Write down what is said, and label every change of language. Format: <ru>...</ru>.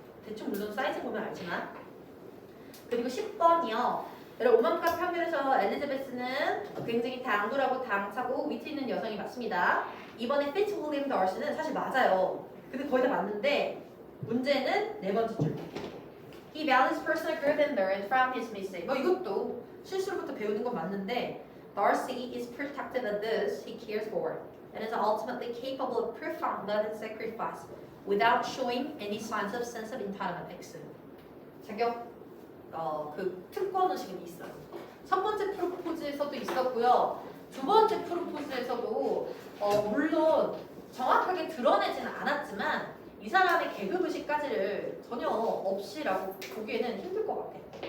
<ko>대충 물론 사이즈 보면 알지만. 그리고 10번이요. 여러분 오만값 편견에서 엘리자베스는 굉장히 당돌하고 당차고 위트 있는 여성이 맞습니다. 이번에 피츠윌리엄 더시는 사실 맞아요. 근데 거의 다 맞는데 문제는 네 번째 줄.</ko> <en>He values personal growth and learn from his mistake.</en> <ko>뭐 이것도 실수로부터 배우는 건 맞는데</ko> <en>Darcy is protective of this he cares for and is ultimately capable of profound love and sacrifice without showing any signs of sense of entitlement. X.</en> <ko>자격 그 특권 의식은 있어요. 첫 번째 프로포즈에서도 있었고요. 두 번째 프로포즈에서도 물론 정확하게 드러내지는 않았지만 이 사람의 계급 의식까지를 전혀 없이라고 보기에는 힘들 것 같아.</ko>